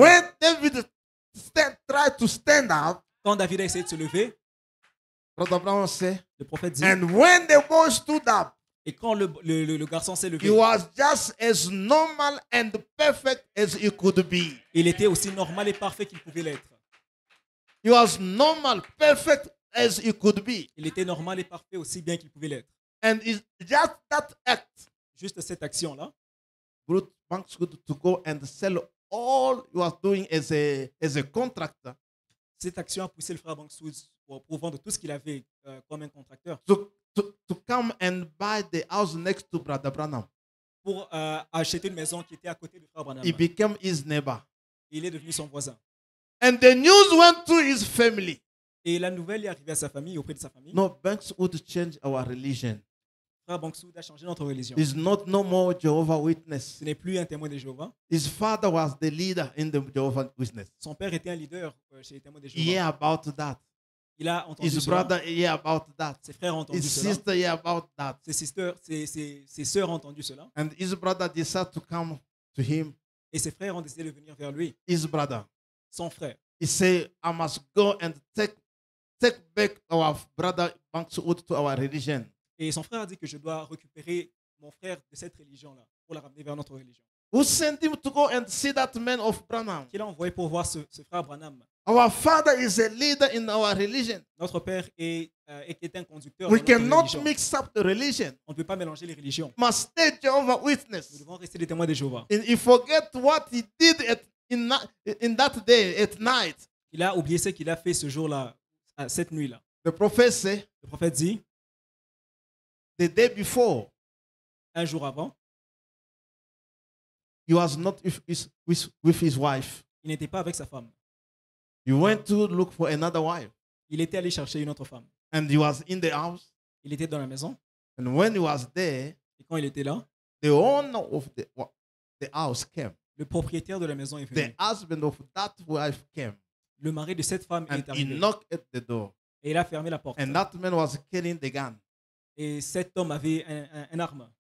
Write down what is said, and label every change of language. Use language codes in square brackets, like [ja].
[en] when David tried to stand up, [fr] Quand David a essayé de se lever, [en] Brother Brown said, [fr] le prophète dit, [en] and when the boy stood up, [fr] et quand le garçon s'est [en] he [fr] levé, [en] was just as normal and perfect as he could be. [fr] il était aussi normal et parfait qu'il pouvait l'être. [en] He was normal, perfect as he could be. [fr] Il était normal et parfait aussi bien qu'il pouvait l'être. [en] And it's just that act [fr] Juste cette action-là [en] brought Banksud to go and sell all he was doing as a contractor [fr] Cette action a poussé le frère Bangsou pour vendre tout ce qu'il avait comme un contracteur [en] to come and buy the house next to Brother Branham. [fr] pour acheter une maison qui était à côté du frère Branham. [en] He became his neighbor. [fr] Il est devenu son voisin. [en] And the news went to his family. [fr] Et la nouvelle est arrivée à sa famille, auprès de sa famille. [en] No, Banks would change our religion. [fr] Frère Bangsou a changé notre religion. [en] He's not no more Jehovah Witness. [fr] Ce n'est plus un témoin de Jéhovah. [en] His father was the leader in the Jehovah Witness. [fr] Son père était un leader chez les témoins de [en] He [fr] Jéhovah. [en] hear about that. [fr] Il a entendu [en] His [fr] cela. [en] brother hear about that. [fr] Ses frères ont entendu [en] His [fr] cela. [en] sister hear about that. [fr] Ses sœurs ont entendu cela. [en] And his brother decided to come to him. [fr] Et ses frères ont décidé de venir vers lui. [en] His brother. [fr] Son frère. [en] He said, I must go and take back our brother Bankswood to our religion. [fr] Et son frère a dit que je dois récupérer mon frère de cette religion-là pour la ramener vers notre religion. [en] Who sent him to go and see that man of Branham? [fr] Qu'il a envoyé pour voir ce frère Branham. [en] Our father is a leader in our religion. [fr] Notre père est un conducteur [en] We [fr] dans notre [en] cannot [fr] religion. [en] mix up the religion. [fr] On ne peut pas mélanger les religions. [en] Must stay Jehovah [fr] Nous [en] Witness. [fr] devons rester des témoins de Jéhovah. [en] And he forget what he did in that day at night. [fr] Il a oublié ce qu'il a fait ce jour-là, cette nuit-là. [en] The prophet said, [fr] Le prophète dit, [en] the day before, [fr] un jour avant, [en] he was not with his wife. [fr] il n'était pas avec sa femme. [en] He went to look for another wife. [fr] Il était allé chercher une autre femme. [en] And he was in the house. [fr] Il était dans la maison. [en] And when he was there, [fr] Et quand il était là, [en] the owner of the house came. [fr] le propriétaire de la maison est [en] The [fr] venu. [en] husband of that wife came. [fr] Le mari de cette femme [en] And [fr] est [en] he [fr] arrivé. [en] knocked at the door. [fr] Et il a fermé la porte. [en] And that man was carrying the gun. [fr] Et cet homme avait un arme,